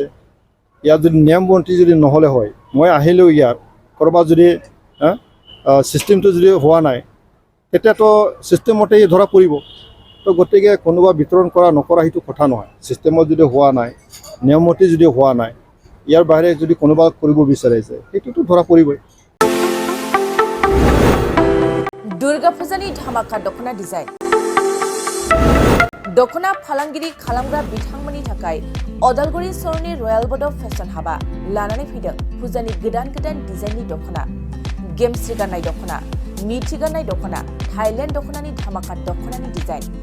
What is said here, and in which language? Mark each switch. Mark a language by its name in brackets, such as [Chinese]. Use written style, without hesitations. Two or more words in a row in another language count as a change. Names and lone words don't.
[Assamese] ইয়াত যদি নিয়মমন্ত্ৰী যদি নহ'লে হয়, মই আহিলোঁ ইয়াত ক'ৰবাত যদি ছিষ্টেমটো যদি হোৱা নাই, তেতিয়াতো ছিষ্টেমতেই ধৰা পৰিব। তো গতিকে কোনোবা বিতৰণ কৰা নকৰা সেইটো কথা নহয়। ছিষ্টেমত যদি হোৱা নাই, নিয়মমতে যদি হোৱা নাই, ইয়াৰ বাহিৰে যদি কোনোবা কৰিব বিচাৰিছে, সেইটোতো ধৰা পৰিবই। [Bodo] दुर्गा फुजानि धामाका दखना डिजाइन दखना फालांगिरि खालामग्रा बिथांमोननि थाखाय अदालगुरि सरनि रयेल बड' फेशन हाबा लानानै फैदों फुजानि गोदान गोदान डिजाइननि दखना, गेमस्रि गाननाय दखना, मिथि गाननाय दखना, थाइलेण्ड दखनानि धामाका दखनानि डिजाइन।